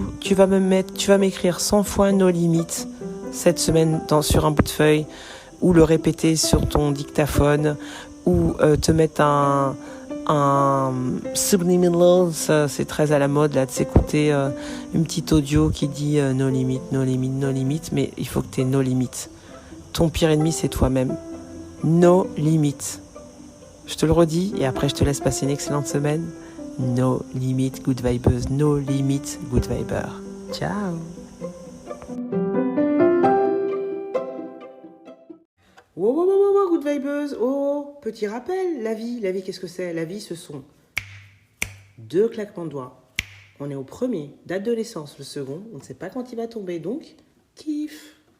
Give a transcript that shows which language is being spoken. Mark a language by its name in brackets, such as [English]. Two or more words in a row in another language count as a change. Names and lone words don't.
[French] Tu vas m'écrire 100 fois [English] no limit [French] cette semaine sur un bout de feuille, ou le répéter sur ton dictaphone, ou te mettre un subliminal, ça, c'est très à la mode là de s'écouter une petite audio qui dit [English] no limit, no limit, no limit, [French] mais il faut que tu aies [English] no limit. [French] Ton pire ennemi c'est toi-même. [English] No limit. [French] Je te le redis et après je te laisse passer une excellente semaine. [English] No limit, good vibers. No limit, good viber. Ciao. Wow, good vibers. [French] Oh, petit rappel, la vie, qu'est-ce que c'est? La vie, ce sont 2 claquements de doigts. On est au premier, date de naissance, le second, on ne sait pas quand il va tomber, donc kiff.